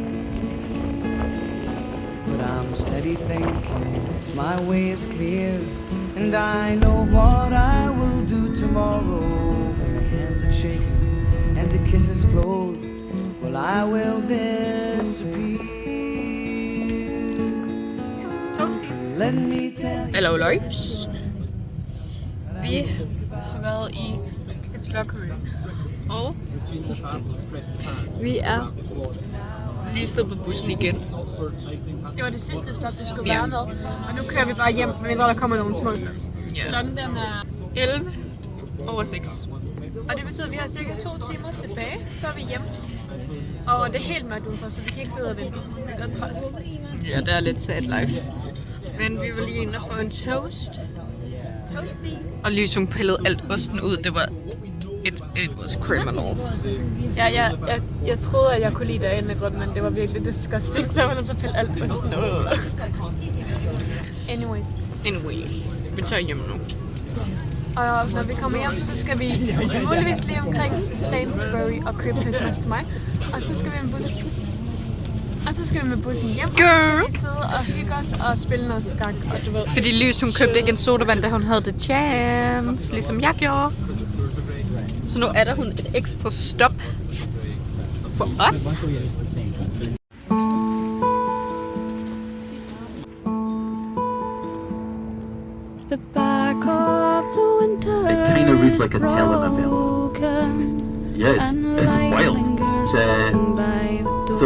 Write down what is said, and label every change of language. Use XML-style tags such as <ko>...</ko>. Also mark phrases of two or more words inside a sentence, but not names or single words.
<en>But I'm steady thinking, my way is clear, and I know what I will do tomorrow. When my hands have shaken and the kisses flowed, well, I will disappear. Let me tell you. Hello, Lois.</en> <da>Vi har været i et lockery, og vi er lige stået på bussen igen. Det var det sidste stop, vi skulle være med. Og nu kører vi bare hjem, medmindre der kommer nogle små stops. Ja. Klokken den er... 11:06. Og det betyder, at vi har cirka 2 timer tilbage, før vi er hjemme. Og det er helt mørkt udenfor, så vi kan ikke sidde og vente. Det er godt træls. Ja, det er lidt</da> <en>sad live.</en> <da>Men vi var lige inde og få en toast. Toasty. Og Lysung pillede alt osten ud. Det var...</da> <en>It was criminal.</en> <da>Ja, jeg troede, at jeg kunne lide det af en grund, men det var virkelig disgusting, så jeg var nødt til at pille alt på sådan noget. Anyways, vi tager hjem nu. Og når vi kommer hjem, så skal vi muligvis lige omkring Sainsbury og købe Christmas til mig. Og så skal vi med bussen. Og så skal vi med bussen hjem, og så skal vi sidde og hygge os og spille noget skak, og du ved. Fordi Lysung købte ikke en sodavand, da hun havde</da> <en>the chance,</en> <da>ligesom jeg gjorde. Så nu er der hun et ekstra stop for os.</da> <en>The back of the winter It kind of reads like a is telenovela. broken, Yeah, and it's light wild. lingers Uh, on by the door.</en>